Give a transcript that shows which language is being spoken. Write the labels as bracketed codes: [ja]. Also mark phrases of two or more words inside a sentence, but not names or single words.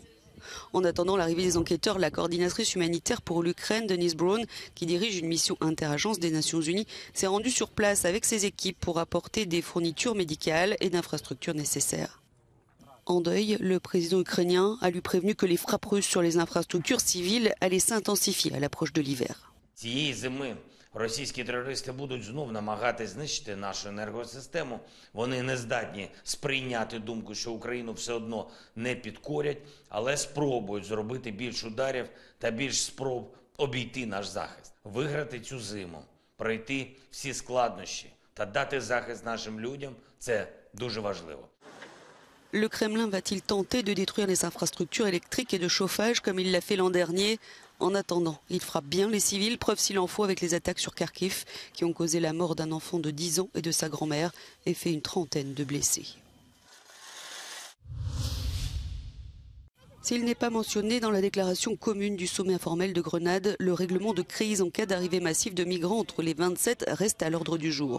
[fr] En attendant l'arrivée des enquêteurs, la coordinatrice humanitaire pour l'Ukraine, Denise Brown, qui dirige une mission interagence des Nations Unies, s'est rendue sur place avec ses équipes pour apporter des fournitures médicales et d'infrastructures nécessaires. En deuil, le président ukrainien a lui prévenu que les frappes russes sur les infrastructures civiles allaient s'intensifier à l'approche de l'hiver. [uk] Цієї зими російські терористи будуть знов намагатись знищити нашу енергосистему. Вони не здатні сприйняти думку, що Україну все одно не підкорять, але спробують зробити більш ударів та більш спроб обійти наш захист. Виграти цю зиму, пройти всі складнощі та дати захист нашим людям – це дуже важливо. [fr] Le Kremlin va-t-il tenter de détruire les infrastructures électriques et de chauffage comme il l'a fait l'an dernier? En attendant, il frappe bien les civils, preuve s'il en faut avec les attaques sur Kharkiv qui ont causé la mort d'un enfant de 10 ans et de sa grand-mère et fait une trentaine de blessés. S'il n'est pas mentionné dans la déclaration commune du sommet informel de Grenade, le règlement de crise en cas d'arrivée massive de migrants entre les 27 reste à l'ordre du jour.